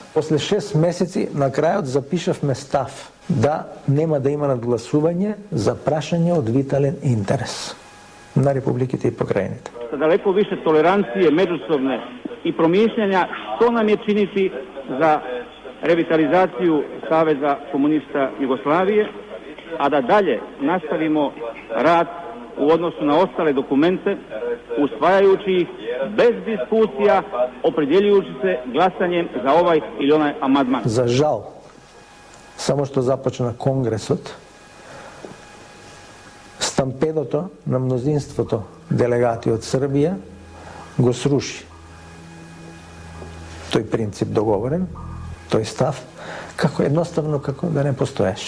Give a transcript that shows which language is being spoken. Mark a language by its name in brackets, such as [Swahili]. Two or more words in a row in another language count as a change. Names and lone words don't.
[Macedonian] После 6 месеци на крајот запишавме став да нема да има надгласување за прашање од витален интерес на републиките и покрајините. [Serbian] Далеко више толеранције меѓусобне и промишљања што нам е чинити за ревитализацију Савеза комуниста Југославije, a da dalje nastavimo rad u odnosu na ostale dokumente, usvajajući ih bez diskusija, opredjeljujući se glasanjem za ovaj ili onaj amandman. [Macedonian] За жал, само што започна конгресот, стампедото на мнозинството делегати од Србија го сруши тој принцип договорен, тој став, како едноставно како да не постоеше.